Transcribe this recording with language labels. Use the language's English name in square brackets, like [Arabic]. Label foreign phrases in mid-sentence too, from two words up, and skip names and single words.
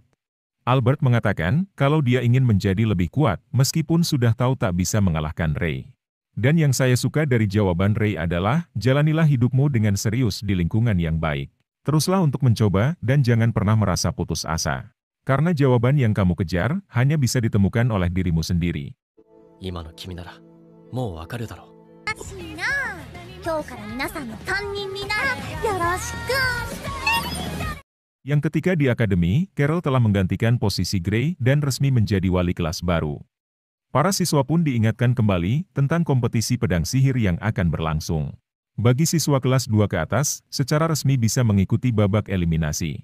[Indonesian] Albert mengatakan kalau dia ingin menjadi lebih kuat meskipun sudah tahu tak bisa mengalahkan Rey. Dan yang saya suka dari jawaban Rey adalah, jalanilah hidupmu dengan serius di lingkungan yang baik. Teruslah untuk mencoba dan jangan pernah merasa putus asa. Karena jawaban yang kamu kejar hanya bisa ditemukan oleh dirimu sendiri. [Japanese] 今の君ならもうわかるだろう。しいな。今日から皆さんの担任になる。よろしく。 [Indonesian] Yang ketiga di akademi, Carol telah menggantikan posisi Gray dan resmi menjadi wali kelas baru. Para siswa pun diingatkan kembali tentang kompetisi pedang sihir yang akan berlangsung. Bagi siswa kelas 2 ke atas, secara resmi bisa mengikuti babak eliminasi.